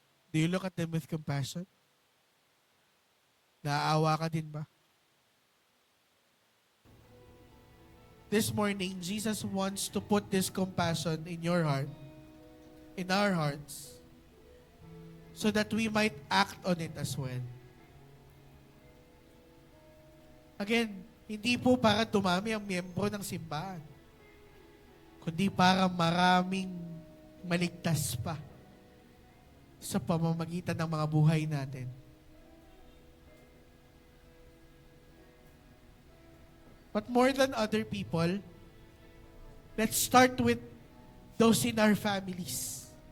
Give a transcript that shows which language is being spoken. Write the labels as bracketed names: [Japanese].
[English] Do you look at them with compassion? [Filipino] Naaawa ka din ba? [English] This morning, Jesus wants to put this compassion in your heart, in our hearts, so that we might act on it as well. [Filipino] Again, hindi po para dumami ang miyembro ng simbahan, kundi para maraming maligtas pa sa pamamagitan ng mga buhay natin. [English] But more than other people, let's start with those in our families.